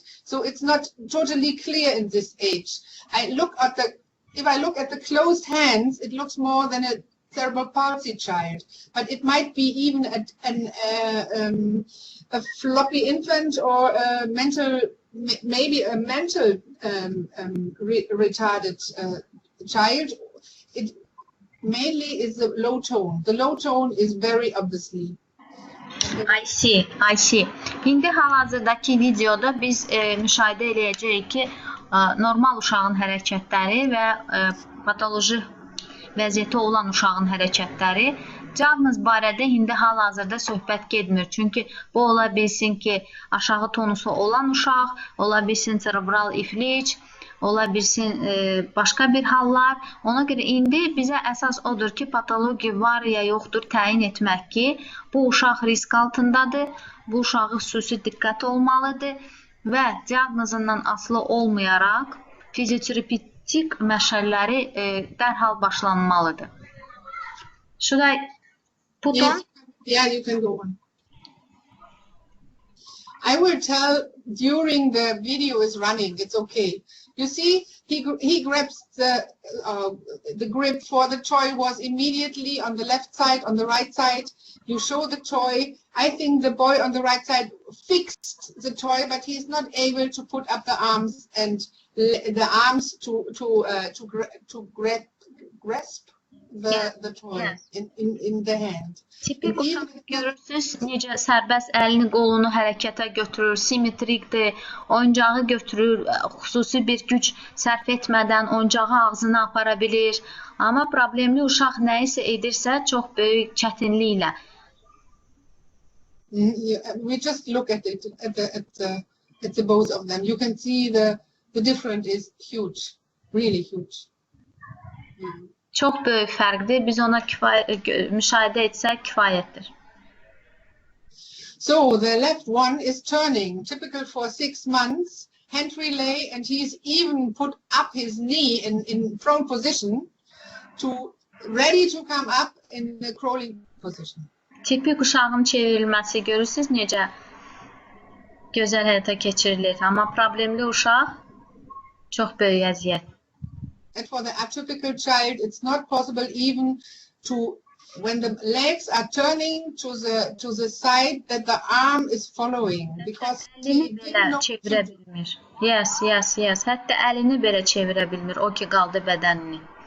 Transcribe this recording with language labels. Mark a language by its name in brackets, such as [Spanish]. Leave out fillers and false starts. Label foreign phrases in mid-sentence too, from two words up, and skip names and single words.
[English] So it's not totally clear in this age. If I look at the closed hands, it looks more than a cerebral palsy child, but it might be even a floppy infant or maybe a mental retarded child. It mainly is the low tone. The low tone is very obviously. I see. [Azerbaijani] İndi hal-hazırdakı videoda biz müşahidə edəcəyik ki, normal uşağın hərəkətləri və patoloji vəziyyəti olan uşağın hərəkətləri. Diaqnoz barədə indi hal-hazırda söhbət getmir. Çünki bu ola bilsin ki, aşağı tonusu olan uşaq, ola bilsin cerebral iflic, ola bilsin başqa bir hallar. Ona görə indi bizə əsas odur ki, patologiya var ya yoxdur təyin etmək ki, bu uşaq risk altındadır, bu uşağa xüsusi diqqət olmalıdır və diaqnozundan asılı olmayaraq fizioterapetik məşəlləri dərhal başlanmalıdır. [English] Should I put on? Yeah, you can go on. I will tell during the video is running. It's okay. You see, he grabs the grip for the toy was immediately on the left side, on the right side. You show the toy. I think the boy on the right side fixed the toy, but he's not able to put up the arms and the arms to grasp the toy in the hand. [Azerbaijani] Tipik uşaq görürsünüz, necə sərbəst əlini, qolunu hərəkətə götürür, simmetrikdir, oyuncağı götürür, xüsusi bir güc sərf etmədən oyuncağı ağzına apara bilir. Amma problemli uşaq nə isə edirsə, çox böyük çətinliklə. [English] We just look at it, at the both of them. You can see the difference is huge, really huge. [Azerbaijani] Çox böyük fərqdir. Biz ona müşahidə etsək kifayətdir. [English] So the left one is turning, typical for 6 months, hand relay, and he's even put up his knee in prone position ready to come up in the crawling position. [Azerbaijani] Tipik uşağın çevrilməsi görürsünüz necə gözəl həyata keçirilir. Amma problemli uşaq çox böyük əziyyət. [English] And for the atypical child, it's not possible even when the legs are turning to the side that the arm is following because [Azerbaijani] əlini belə çevirə bilmir. [English] Yes. [Azerbaijani] Hətta əlini belə çevirə bilmir, o ki qaldı bədənini.